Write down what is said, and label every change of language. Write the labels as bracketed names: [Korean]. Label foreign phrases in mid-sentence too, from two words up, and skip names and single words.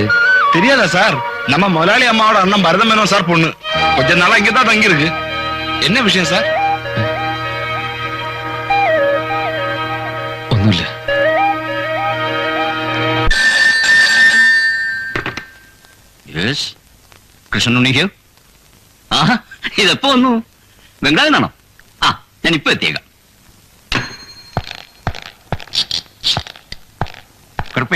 [Tamil] தெரியாதா சார்? நம்ம முதலாளி அம்மாவோட அண்ணன் பரதம் மேனோன் சார் பொண்ணு. கொஞ்ச நாளா இங்கதான் தங்கி இருக்கு. என்ன விஷயம் சார்? [Malayalam] ഒന്നുമില്ല. കൃഷ്ണനുണ്ണി ഹിയർ. ആഹാ, ഇതെപ്പോ വന്നു? ബംഗ്ലാവിൽ നിന്നാണോ? ആ, ഞാൻ ഇപ്പൊ എത്തിയേക്കാം. കുഴപ്പമില്ല.